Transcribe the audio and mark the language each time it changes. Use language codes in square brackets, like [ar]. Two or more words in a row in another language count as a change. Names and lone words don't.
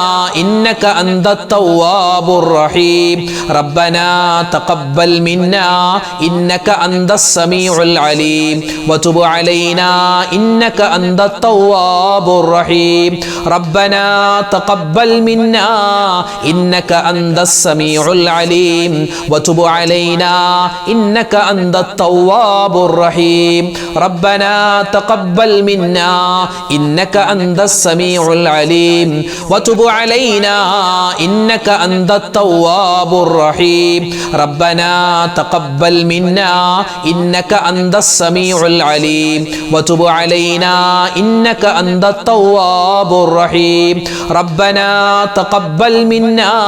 [ar] إنك أنت التواب الرحيم ربنا تقبل منا إنك أنت السميع العليم وتب علينا إنك أنت التواب الرحيم ربنا تقبل منا إنك أنت السميع العليم وتب علينا إنك أنت أنت التواب الرحيم ربنا تقبل منا إنك أنت السميع العليم وتب علينا إنك أنت التواب الرحيم ربنا تقبل منا إنك أنت السميع العليم وتب علينا إنك أنت التواب الرحيم ربنا تقبل منا